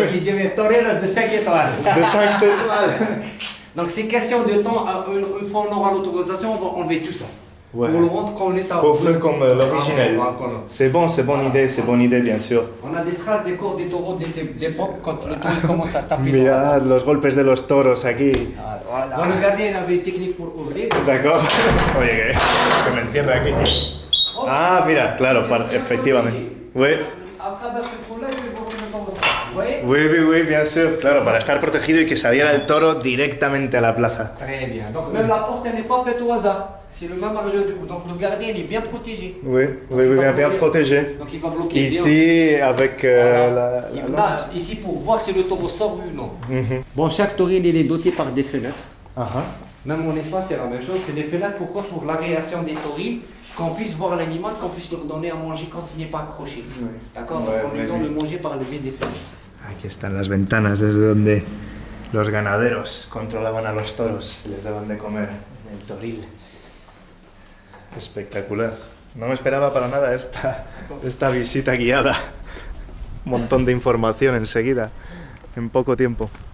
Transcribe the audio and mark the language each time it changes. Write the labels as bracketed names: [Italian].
[French] Donc il devait torer de 5 étoiles. De 5 étoiles. Donc c'est question de temps, une fois on aura l'autorisation, on va enlever tout ça. Ouais. Pour le rendre quand on est à... Pour faire comme l'originel. Voilà. C'est bon, c'est bonne idée, bien sûr. On a des traces des corps des taureaux d'époque quand le taureau commence à taper. [Spanish] Mirad los golpes de los toros aquí. [French] Voilà. Bon, le gardien il avait une technique pour ouvrir. D'accord. [Spanish] Oye, que me encierra aquí. Ah, mira, claro, efectivamente. Oui. [French] À travers ce trou-là, il va faire le taureau. Vous voyez? Oui, bien sûr, [Spanish] claro, para estar protegido y que saliera el toro directamente a la plaza. [French] Très bien. Donc même la porte, elle n'est pas faite au hasard. C'est le même argent du coup. Donc le gardien, il est bien protégé. Oui, bien protégé. Donc il va bloquer ici, bien. Avec ici pour voir si le taureau sort ou non. Bon, chaque toril, il est doté par des fenêtres. Même mon espace, c'est la même chose. C'est des fenêtres, pourquoi? Pour l'aération des torils, qu'on puisse voir l'animal, qu'on puisse leur donner à manger quand il n'est pas accroché. D'accord? Donc on lui donne le manger par le biais des fenêtres. [Spanish] Aquí están las ventanas desde donde los ganaderos controlaban a los toros y les daban de comer en el toril. Espectacular. No me esperaba para nada esta visita guiada. Un montón de información enseguida, en poco tiempo.